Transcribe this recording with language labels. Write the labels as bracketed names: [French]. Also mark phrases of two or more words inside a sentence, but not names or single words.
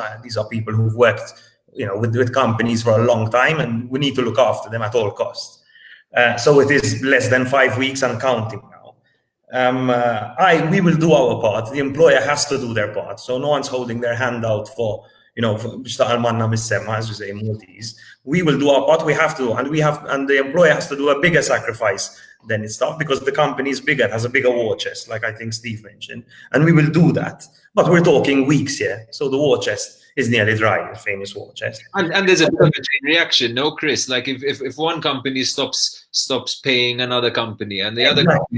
[English] These are people who've worked, with companies for a long time, and we need to look after them at all costs. So it is less than 5 weeks and counting now. We will do our part. The employer has to do their part. So no one's holding their hand out for, [Maltese] biex taqal manna mis-semma, [English] as we say in Maltese. We will do our part, we have to, and the employer has to do a bigger sacrifice than its staff because the company is bigger, has a bigger war chest, like I think Steve mentioned, and we will do that. But we're talking weeks here, so the war chest is nearly dry, the famous war chest. And there's a bit of a chain reaction, no, Chris? Like if one company stops paying another company and the other company